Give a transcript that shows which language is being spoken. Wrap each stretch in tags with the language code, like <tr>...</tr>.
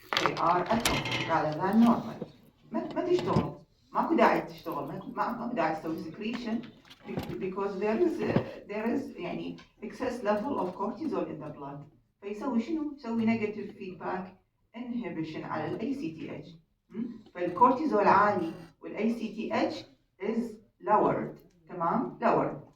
<en>They are atrophic rather than normal.</en> <ar>ما تشتغل. ماكو داعي تشتغل. ماكو داعي تسوي</ar> <en>secretion because there is</en> <ar>يعني</ar> <en>excess level of cortisol in the blood.</en> <ar>فيسوي شنو؟ يسوي</ar> <en>negative feedback inhibition</en> <ar>على ال ACTH. فالكورتيزول عالي وال ACTH</ar> <en>is lowered.</en> <ar>تمام؟ lowered.</ar>